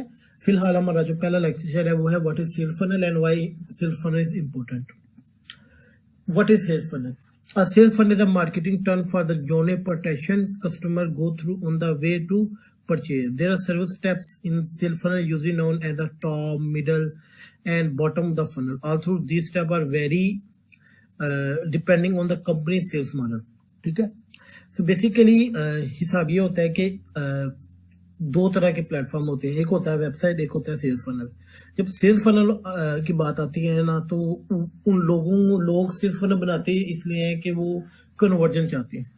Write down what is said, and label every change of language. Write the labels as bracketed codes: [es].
[ur] ٹھیک ہے, فی الحال ہمارا جو پہلا لیکچر ہے وہ ہے [en] What is sales funnel and why sales funnel is important. What is sales funnel? A sales funnel is a marketing term for the journey protection customer go through on the way to purchase. There are several steps in sales funnel usually known as the top, middle, and bottom of the funnel. Although these steps are vary depending on the company's sales model. [ur] ٹھیک ہے, so basically حساب یہ ہوتا ہے کہ دو طرح کے plate form ہوتے ہیں. ایک ہوتا ہے ویب سائٹ, ایک ہوتا ہے سیلز فنل. جب سیلز فنل کی بات آتی ہے نا تو ان لوگ سیلز فنل بناتے ہیں اس لیے ہے کہ وہ کنورجن چاہتے ہیں.